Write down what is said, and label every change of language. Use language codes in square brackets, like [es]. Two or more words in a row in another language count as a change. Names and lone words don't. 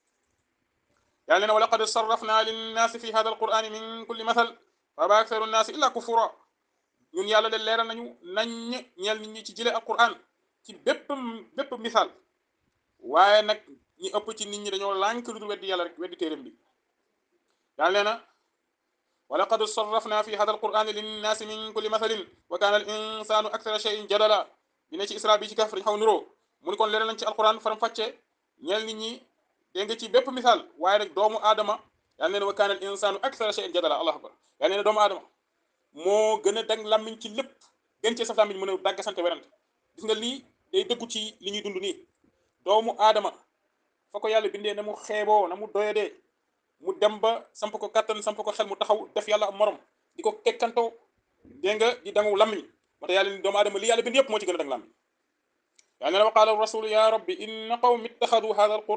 [wo] yàlla ne [ar] ولقد صرفنا للناس في هذا القرآن من كل مثل فأبى أكثر الناس إلا كفورا [wo] ñun yàlla de leeral nañu ñeel nit ñi ci jële alquran ci bépp misaal waaye nag ñi ëpp ci nit ñi dañoo lànk lu dul weddi yàlla rek weddi téeram bi yàlla nee na [ar] ولقد صرفنا في هذا القرآن للناس من كل مثل وكان الإنسان أكثر شيء جدلا [wo] bi ne ci isra bi ci kaf dañ xaw nuroo mu ni kon leeral nañ ci alquran faram fàcce ñeel nit ñi dégg nga ci bépp misaal waaye rek doomu aadama yàlla nee na [ar] وكان الإنسان أكثر شيء جدلا الله أكبر [wo] yàlla nee na doomu aadama moo gën a dag làmmiñ ci lépp gën cee saf làmmiñ mën a dagg sante werante gis nga lii day dëggu ci li ñuy dund nii doomu aadama fa ko yàlla bindee na mu xeeboo na mu doyadee mu dem ba samp ko kattan samp ko xel mu taxaw def yàlla am morom di ko kekkantoo dégg nga di dangu làmmiñ moo tax yàlla ni doomu aadama li yàlla bind yëpp moo ci gën a dang làmmiñ yàlla ne [ar] وقال الرسول يا رب إن قومي اتخذوا هذا